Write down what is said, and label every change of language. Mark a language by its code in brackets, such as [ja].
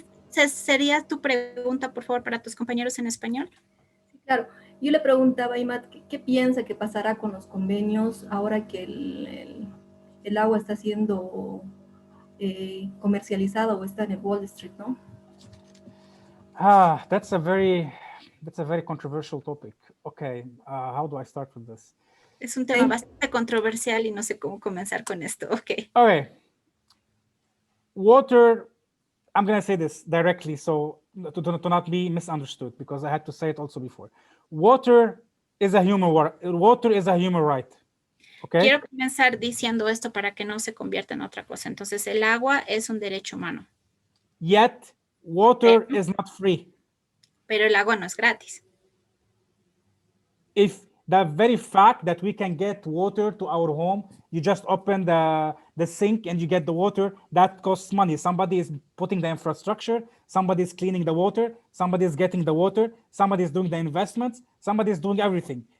[es] ¿Sería tu pregunta, por favor, para tus compañeros en español? Sí, claro. Yo le preguntaba a Imad, ¿qué piensa que pasará con los convenios ahora que el agua está siendo comercializado o está en el Wall Street, ¿no? [en] That's a very controversial topic. Okay, how do I start with this? [es] Es un tema bastante controversial y no sé cómo comenzar con esto. [en] Okay. Water, I'm going to say this directly so to not be misunderstood, because I had to say it also before. Water is a human right. Okay? [es] Quiero comenzar diciendo esto para que no se convierta en otra cosa. Entonces, el agua es un derecho humano. [en] Yet, water is not free. [es] Pero el agua no es gratis. [en] If the very fact that we can get water to our home, you just open the sink and you get the water, that costs money. Somebody is putting the infrastructure, somebody is cleaning the water, somebody is getting the water, somebody is doing the investments, somebody is doing everything.